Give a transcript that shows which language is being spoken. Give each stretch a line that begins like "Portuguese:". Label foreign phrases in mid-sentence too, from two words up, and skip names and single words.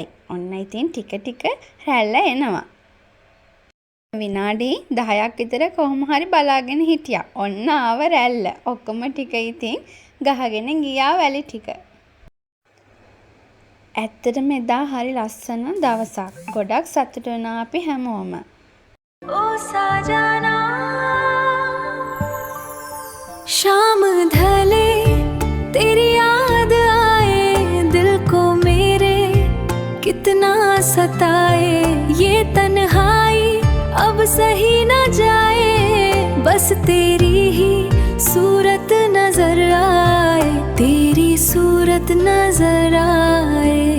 Sinhala: ඔන්න ඉතින් ටික ටික රැල්ල එනවා. විනාඩි 10ක් විතර කොහොම හරි බලාගෙන හිටියා. ඔන්න ආව රැල්ල. ඔක්කොම ටික ඉතින් ගහගෙන ගියා වැලි ටික. ඇත්තටම එදා හරි ලස්සන දවසක්. ගොඩක් සතුටු වුණා අපි හැමෝම.
Hindi: ओ साजना शाम ढले तेरी याद आए दिल को मेरे कितना सताए ये तन्हाई अब सही न जाए बस तेरी ही सूरत नजर आए तेरी सूरत नजर आए